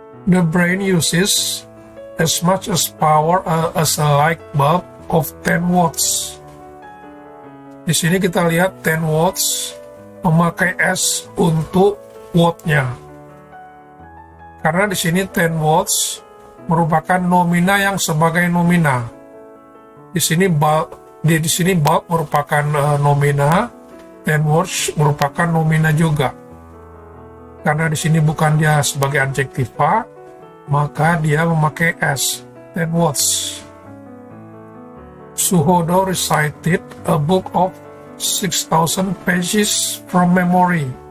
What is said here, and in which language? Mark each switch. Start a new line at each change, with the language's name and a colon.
English: The brain uses as much as power as a light bulb of 10 watts.
Indonesian: Di sini kita lihat 10 watts memakai S untuk wattnya. Karena di sini 10 watts merupakan nomina yang sebagai nomina. Di sini bulb merupakan nomina, 10 watts merupakan nomina juga. Karena di sini bukan dia sebagai adjektiva, maka dia memakai S, 10 watts.
English: Suhodo recited a book of 6,000 pages from memory.